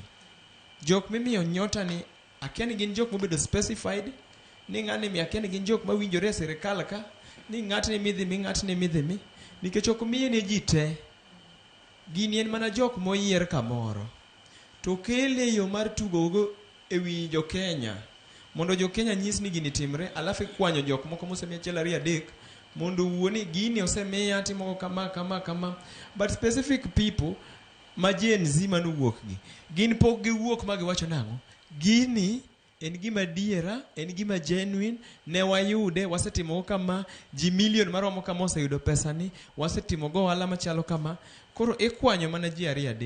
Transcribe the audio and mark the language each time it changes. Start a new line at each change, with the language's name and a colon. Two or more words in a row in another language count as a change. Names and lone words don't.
Luo (Kenya and Tanzania): Jok mimiyo nyota ni akia ni gin jok mobedo specified ni ng'ani mi akia ni gin jok mawinjore sirikal ka ni ng'atni midhi mi nikech ok miye ne ji te. Gini en mana jok moyier kamoro to kele yo mar tugo go ewi jo Kenya mondo jo Kenya nyis ni gini timre alafu kwanyo jok moko mosemiya achiel ariyo adek mondo wuoni gini osemiya timo kama but
English: specific people
Luo (Kenya and Tanzania): ma Gen Z manuwuok gi gin pok giwuok ma giwacho nang'o gini en gima diera en gima genuine ne wayude wasetimo kama ji milion maromo kama oseyudo pesa ni wasetimo go ohala machalo kama koro ikwanyo mana ji ariyo adek.